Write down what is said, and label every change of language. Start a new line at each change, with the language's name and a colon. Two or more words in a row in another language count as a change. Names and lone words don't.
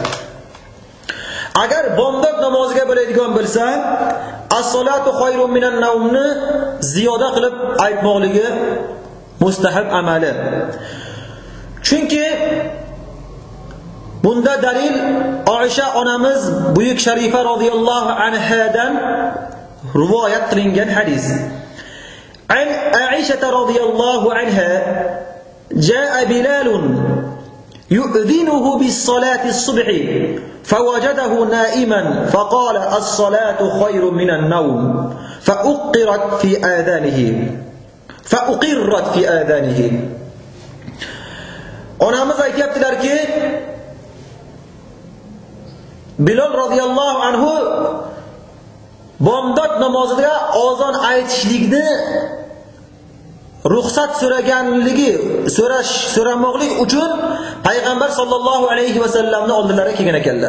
Uzbek: Agar bomdod namoziga bo'ladigan bo'lsa,
Arabic: الصلاة خير من النوم
Uzbek: ziyoda qilib aytmoqligi mustahab amali. Chunki bunda dalil Oysha onamiz buyuk sharifa
Arabic: رضي الله عنها
Uzbek: rivoyat qilingan hadis.
Arabic: عن عائشة رضي الله عنها جاء بلال يؤذنه بالصلاة الصبح فوجده نائما فقال الصلاة خير من النوم فأقرت في أذانه.
Uzbek: Onamiz aytibdilarki, Bilal
Arabic: رضي الله عنه
Uzbek: bomdod namozida ozon aytishlikni ruxsat so'ramoqlik uchun payg'ambar
Arabic: صلى الله عليه وسلم
Uzbek: oldilariga kelgan ekanlar.